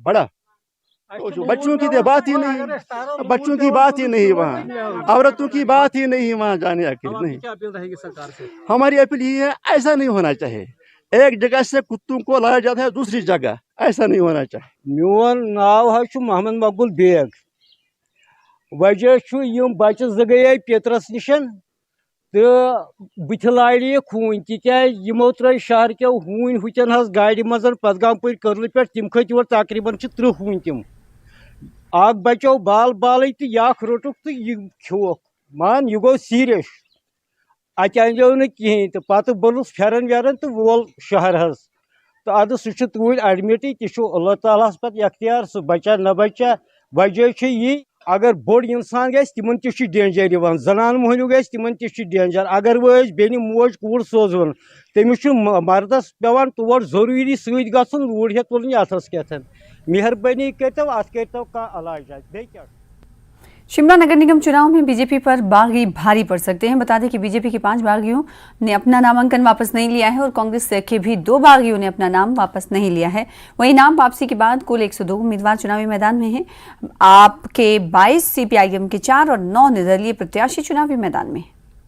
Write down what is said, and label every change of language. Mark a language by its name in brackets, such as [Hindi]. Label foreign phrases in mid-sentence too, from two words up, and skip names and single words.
[Hindi] बड़ा बच्चों की बात ही नहीं, बच्चों की बात ही नहीं, वहाँ औरतों की बात ही नहीं, वहाँ जाने की नहीं। क्या अपील रहेगी सरकार से? हमारी अपील ये है, ऐसा नहीं होना चाहिए। एक जगह से कुत्तों को लाया जाता है दूसरी जगह, ऐसा नहीं होना चाहिए। [Kashmiri] मोन नाव है मोहम्मद मकबूल बेग। वजह बच्चे गए पेतरस निशन तो बुथ लाड़े खून तिमो त्र शहर के हून हुचन गाड़ी मज पदगामपुर कर्ल पे तम खत और तकरीबन 30 हून तम अख बचो बाल बाल तो यख रोटुक तो यह खोक मान यह गो सीरियस अत अनजो न कहें तो पत बोलुस फेरन वेरन तो वोल शहर तो अद सह तूर एडमिट तह अल्लाह ताला पे अख्तियार सह बचा न बचा। वजह यह अगर बोड़ इंसान गि तिमन तह डेंजर यवान, जनान मोहनू गि तिमन तह डेंजर। अगर वह बेन मोज कूर सोजन तमिस मर्दस पेवान तौर जरूरी सत गन लूर हे तुल अथस कथन। मेहरबानी करतो अत करतो कह इलाज बे क्या। [Hindi] शिमला नगर निगम चुनाव में बीजेपी पर बागी भारी पड़ सकते हैं। बता दें कि बीजेपी के 5 बागियों ने अपना नामांकन वापस नहीं लिया है और कांग्रेस के भी 2 बागियों ने अपना नाम वापस नहीं लिया है। वहीं नाम वापसी के बाद कुल 102 उम्मीदवार चुनावी मैदान में हैं। आपके 22, सीपीआईएम के 4 और 9 निर्दलीय प्रत्याशी चुनावी मैदान में हैं।